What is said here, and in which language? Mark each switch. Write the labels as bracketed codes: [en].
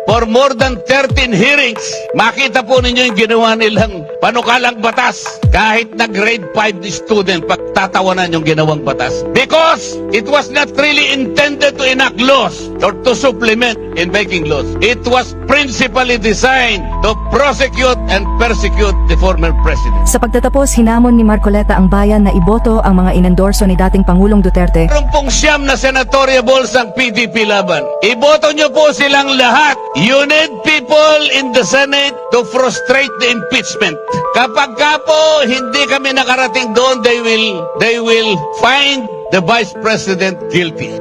[en] For more than 13 hearings, [tl] makita po ninyo yung ginawa nilang panukalang batas. Kahit na grade 5 student, pagtatawanan yung ginawang batas. [en] Because it was not really intended to enact laws or to supplement in making laws. It was principally designed to prosecute and persecute the former president. [tl] Sa pagtatapos, hinamon ni Marcoleta ang bayan na iboto ang mga inendorso ni dating Pangulong Duterte. Meron pong 9 na senatoriables ang PDP laban. Iboto nyo po silang lahat. [en] You need people in the Senate to frustrate the impeachment. [tl] Kapag ka po hindi kami nakarating doon, [en] they will find the Vice President guilty.